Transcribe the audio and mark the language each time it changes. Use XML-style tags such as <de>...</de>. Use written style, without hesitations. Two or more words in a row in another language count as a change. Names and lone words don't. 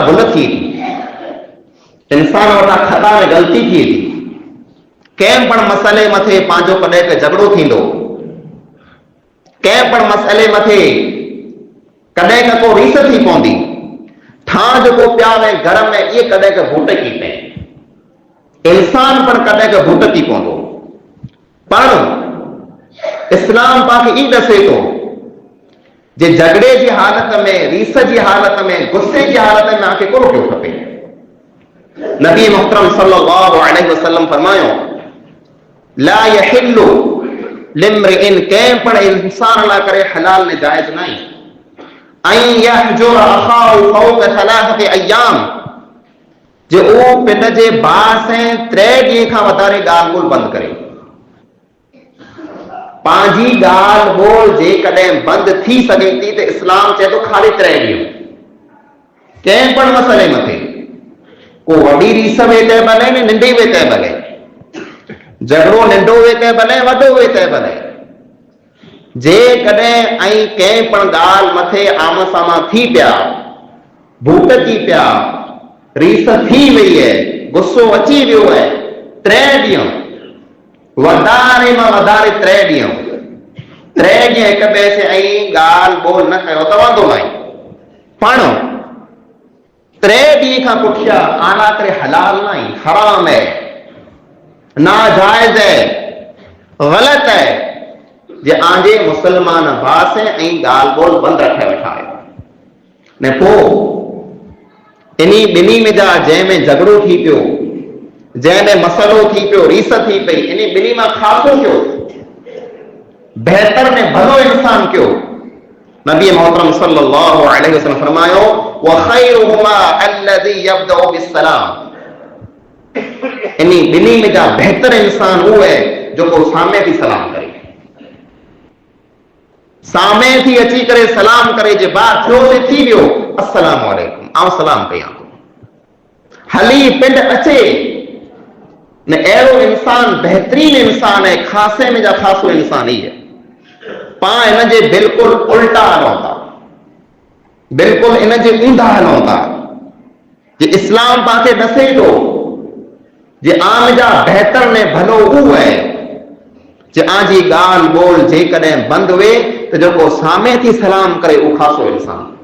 <sd>भुल थी थी, इंसान वटां खता में ग़लती थी थी, कंहिं पण मसइले मथे पंहिंजो कॾहिं के झगड़ो थींदो, कंहिं पण मसइले मथे कॾहिं का को रीस थी पवंदी, ठाण जेको पिया में घर में इहे कॾहिं के भूटकी पए, इंसान पण कॾहिं के भूटकी पवंदो. पण इस्लाम पाके ई दसे थो जे झगड़े जी हालत में, रीस जी हालत में, गुस्से जी हालत में आंखे कोन कयो खपे. नबी मुहतरम</sd> <ar>صلى الله عليه وسلم</ar> <sd>फरमायो</sd> <ar>لا يحل لامرئ,</ar> <sd>कंहिं पण इंसान लाइ करे हलाल ने जायज़ नहीं ऐं</sd> <ar>يهجر أخاه فوق ثلاثة أيام,</ar> <sd>जे उहो पिंड जे भाउ से 3 ॾींहं खां वधारे ॻाल्हि ॿोल बंदि करे. पंहिंजी ॻाल्हि ॿोल जेकॾहिं बंदि थी सघे थी त इस्लाम चए थो ख़ाली 3 ॾींहं कंहिं पण मसइले मथे, को वॾी रीस वे त भले न नंढी वे त भले, झगड़ो नंढो वे त भले वॾो वे त भले, जेकॾहिं ऐं कंहिं पण ॻाल्हि मथे आम सामा थी पिया, भूटकी पिया, रीस थी वई आहे, गुस्सो अची वियो आहे, 3 ॾींहं वधारे मां वधारे 3 ॾींहं 3 ॾींहं हिक ॿिए से ऐं ॻाल्हि ॿोल न कयो त वांदो न आहे। पण 3 ॾींहं खां पुठियां आना करे हलाल न आहे, हराम आहे,</sd> <ur>ناجائز ہے، غلط ہے,</ur> <sd>जे आंजे मुसलमान भाउ से ऐं ॻाल्हि ॿोल बंदि रखे वेठा आहियो। ने पोइ इन्ही ॿिन्ही में जा जंहिंमें झगड़ो थी पियो, जंहिंमें मसलो थी पियो, रीस थी पई, इन्ही ॿिन्ही मां ख़ासो कयो, बहितर में भलो इंसान कयो। नबी मोहतरम</sd> <ar>صلى الله عليه وسلم</ar> <sd>फरमायो</sd> <ar>وخيرهما الذي يبدأ بالسلام,</ar> <sd>इन्ही ॿिन्ही में जा बहितर इंसान उहो है जेको सामे थी सलाम करे, सामे थी अची करे सलाम करे, जे बात थियो ते थी वियो</sd> <ar>السلام عليكم,</ar> <sd>आउं सलाम कयां थो, हली पिंड अचे न, अहिड़ो इंसान बहितरीन इंसान है, खासे में जा खासो इंसान ही है। पाण इन जे बिल्कुलु उल्टा हलूं था, बिल्कुलु इन जे ऊंधा हलूं था। जे इस्लाम पाखे ॾसे थो जे आम जा बहितर में भलो उहो आहे जे आंजी ॻाल्हि ॿोल जेकॾहिं बंदि हुए त जेको सामे थी सलाम करे उहो खासो इंसान,</sd>